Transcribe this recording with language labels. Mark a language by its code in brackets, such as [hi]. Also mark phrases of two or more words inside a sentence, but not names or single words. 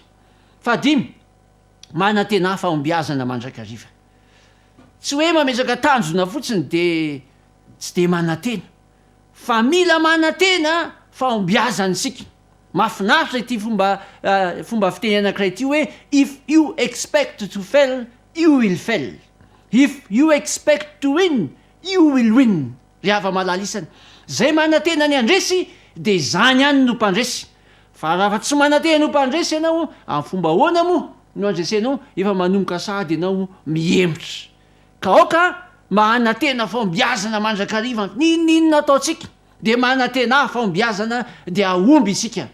[mg] Fahadimy, manantena fahombiazana mandrakariva. Tsy hoe mametraka tanjona fotsiny dia tsy dia manantena, fa mila manantena fahombiazana isika. Mahafinaritra ity fomba fiteny anankiray ity hoe [en] if you expect to fail, you will fail. If you expect to win, you will win. [mg] Rehefa malalisana, zay manantena ny andresy dia zany ihany no mpandresy. Fa raha tsy manantena no mpandresy ianao, amin'ny fomba ahoana moa no andresenao? Efa manomboka sady ianao mihemotra. Ka aoka manantena fahombiazana mandrakariva, ninona ataotsika dia manantena fahombiazana dia ahomby isika.